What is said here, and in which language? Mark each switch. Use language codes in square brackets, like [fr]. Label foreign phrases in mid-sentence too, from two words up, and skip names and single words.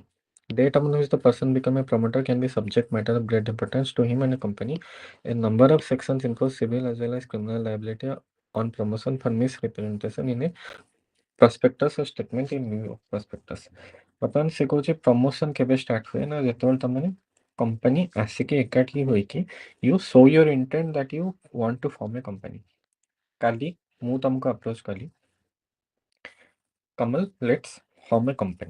[en] Date upon which the person become a promoter can be subject matter of great importance to him and a company. A number of sections impose civil as well as criminal liability on promotion for misrepresentation in a prospectus or statement in new prospectus। [or] ବର୍ତ୍ତମାନ ସେ କହୁଛି ପ୍ରମୋସନ କେବେ ଷ୍ଟାର୍ଟ ହୁଏ ନା, ଯେତେବେଳେ ତମେ କମ୍ପାନୀ ଆସିକି ଏକାଠି ହୋଇକି [en] you show your intent that you want to form a company. [or] କାଲି ମୁଁ ତମକୁ ଆପ୍ରୋଚ୍ କଲି, କମଲ [en] let's form a company.